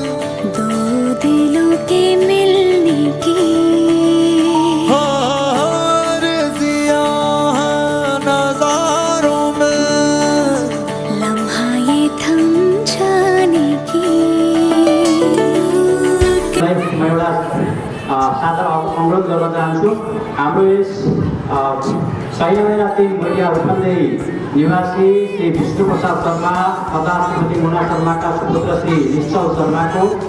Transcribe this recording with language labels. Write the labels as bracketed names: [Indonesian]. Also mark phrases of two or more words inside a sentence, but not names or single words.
[Hindi] दो दिलों के मिलने की आरज़ियां हैं नज़ारों में, लम्हा ये थम जाने की। [Nepali] म एउटा सादर अनुरोध गर्न चाहन्छु। हाम्रो यस 6 महिना 3 महिना रूपन्देही निवासी श्री विष्णु प्रसाद शर्मा तथा श्रीमती मुना शर्माका सुपुत्र श्री निश्चल शर्माको